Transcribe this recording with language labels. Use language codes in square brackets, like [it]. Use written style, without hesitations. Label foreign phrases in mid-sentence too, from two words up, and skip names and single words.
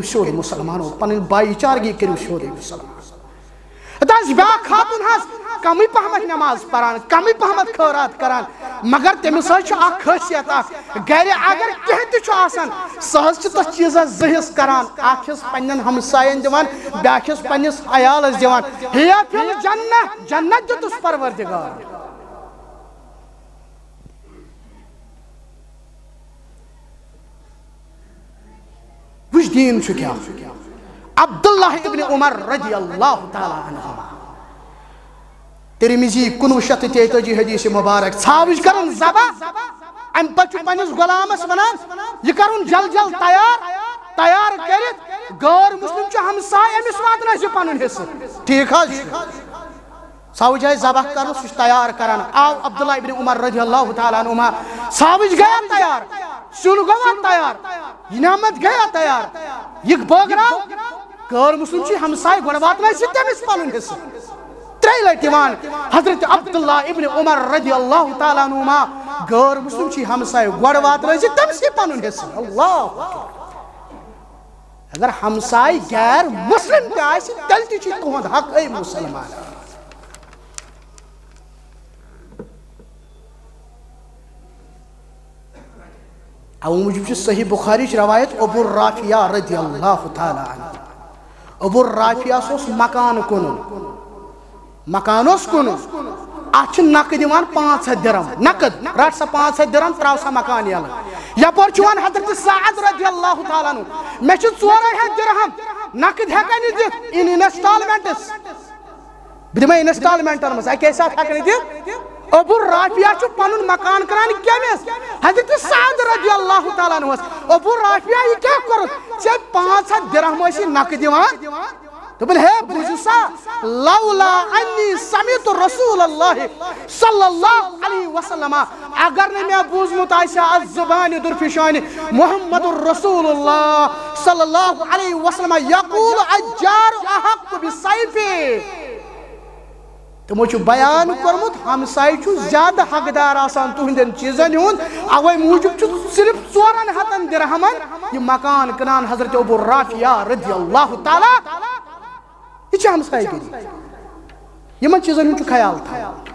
[ks] شور مسلمانوں پنن بائی چارگی کریو شور مسلمان داس بیاکھ خاتون حظ کمی پہمت نماز پران کمی پہمت خیرات کران مگر تمس حظ اخ خاصیت اخ گھر اگر کینٛہہ تہِ چھُ آسان سہ حظ چھُ تتھ چیٖزس زٕ حصہٕ کران اکھ حصہٕ پننٮ۪ن ہمساین دِوان بیاکھ حصہٕ پننِس عیالس دِوان ہیا [ar] فی الجنہ [ks] جنت دِتُس پروردگار وچ دین چھُ کیٛاہ عبداللہ ابن عمر [ar] رضی اللہ تعالیٰ عنہما [ks] ترمذی 1933 حدیث مبارک ژھاوٕج کرن ذبح ام پتہٕ چھُ پننِس غلامس ونان یہ کرُن جل جل تیار کٔرِتھ غٲر مسلم چھُ ہمساے أمِس واتنٲیزِ پنُن حصہٕ ٹھیٖک حظ چھُ ژھاوٕج آسہِ ذبح کرُن سُہ چھُ تیار کران آو عبداللہ ابن عمر [ar] رضی اللہ تعالیٰ عنہما [ks] ژھاوٕج گیا تیار سیُن گوٚوا تیار یہ نعمت گیا تیار یہ بٲگراو غٲر مسلم چھُ ہمساے گۄڈٕ واتنٲیزِ تٔمِس پنُن حصہٕ ترٛیٚیہِ لٹہِ یِوان حضرت عبداللہ ابن عمر [ar] رضی اللہ تعالیٰ عنہما [ks] غٲر مسلم چھُ ہمساے گۄڈٕ واتنٲیزِ تٔمسٕے پنُن حصہٕ اللہ اگر ہمساے غیر مسلم تہِ آسہِ تیٚلہِ تہِ چھُ تُہُنٛد حق اے مسلمان او موجب چھُ صحیح بخاری روایت ابو الرافیہ [ar] رضی اللہ تعالیٰ عنہ [ks] ابو الرافیہ اوس مکان کُنُن مکان اوس کُنُن اتھ چھِ نقد یِوان 500 درم نقد رٹ سا 500 درم تراو سا مکان یلہٕ یپٲرۍ چھُ وَنان حضرت سعد [ar] رضی اللہ تعالیٰ عنہ [ks] مےٚ چھِ 200 درہم نقد ہٮ۪کَے نہٕ دِتھ [en] in installments [ks] بہٕ دِمے انسٹالمنٹن منٛز اَکے ساتہٕ ہٮ۪کہٕ نہٕ دِتھ ابو الرافیہ چھُ پنُن مکان کران کٔمِس حضرت سعد رضی اللہ تعالیٰ عنہس ابو الرافیہ یہ کیٛاہ کوٚرُتھ ژےٚ 500 درہم ٲسی نقد دِوان دوٚپُن ہے بوٗزِو [ar] سا لولا انی سمعت رسول اللہ صلی اللہ علیہ وسلم [ks] اگر نہٕ مےٚ بوٗزمُت آسہِ ہا زبانہِ دُرفِشانہِ محمد [ar] رسول اللہ صلی اللہ علیہ وسلم یقول الجار احق بسیفہِ [ks] تمو چھُ بیان کوٚرمُت ہمساے چھُ زیادٕ حقدار آسان تُہنٛدٮ۪ن چیٖزن ہُنٛد اوے موٗجوٗب چھُ صرف 400 درہمن یہ مکان کٕنان حضرت ابو الرافیہ رضی اللہ تعالیٰ یہ چھِ ہمساے گری یمن چیٖزن ہُنٛد چھُ خیال تھاوُن